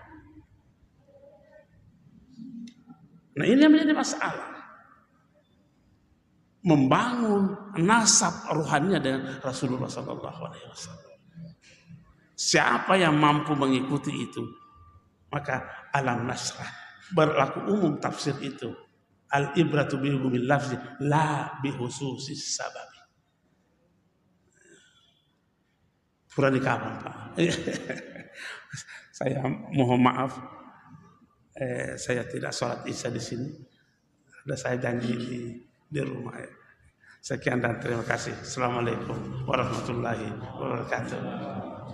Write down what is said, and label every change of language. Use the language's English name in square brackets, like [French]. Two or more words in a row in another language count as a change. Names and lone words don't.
[Indonesian] Nah ini yang menjadi masalah. Membangun nasab rohaninya dengan Rasulullah SAW. Siapa yang mampu mengikuti itu, maka [Arabic] ألم نشرح. [Indonesian] Berlaku umum tafsir itu. [Arabic] العبرة بعموم اللفظ لا بخصوص السبب. [Indonesian] Pura di kapan Pak? Saya mohon maaf, saya tidak sholat isya di sini. Ada saya janji di rumah. Sekian dan terima kasih. [Arabic] السلام عليكم ورحمة الله وبركاته.